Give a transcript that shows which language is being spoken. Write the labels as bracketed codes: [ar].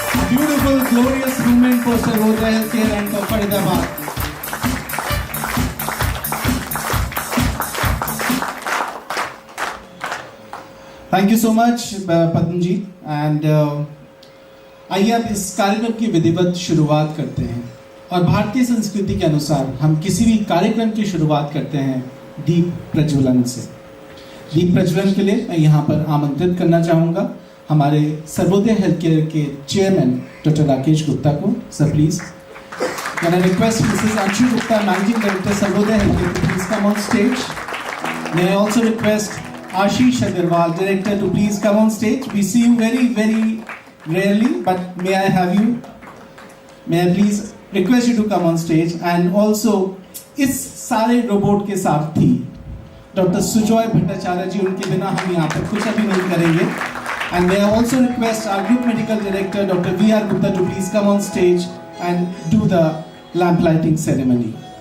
[en] Beautiful, glorious movement for Sarvodaya Healthcare and for Faridabad. Thank you so much, Padma ji. [hi] And आइए अब इस कार्यक्रम की विधिवत शुरुआत करते हैं। और भारतीय संस्कृति के अनुसार हम किसी भी कार्यक्रम की शुरुआत करते हैं दीप प्रज्वलन से। दीप प्रज्वलन के लिए मैं यहाँ पर आमंत्रित करना चाहूँगा हमारे सर्वोदय हेल्थ केयर के चेयरमैन डॉक्टर राकेश गुप्ता को। [en] Sir please can I request Mrs Anshu Gupta, managing director Sarvodaya health care, to please come on stage. May I also request Ashish Agarwal, director, to please come on stage. We see you very, very rarely, but may I have you? May I please request you to come on stage? [hi] And also, इस सारे robot के सारथी doctor Sujoy Bhattacharya जी, उनके बिना हम यहाँ पर कुछ अभी नहीं करेंगे। [en] And may I also request our group medical director, Dr. V.R. Gupta, to please come on stage and do the lamp lighting ceremony.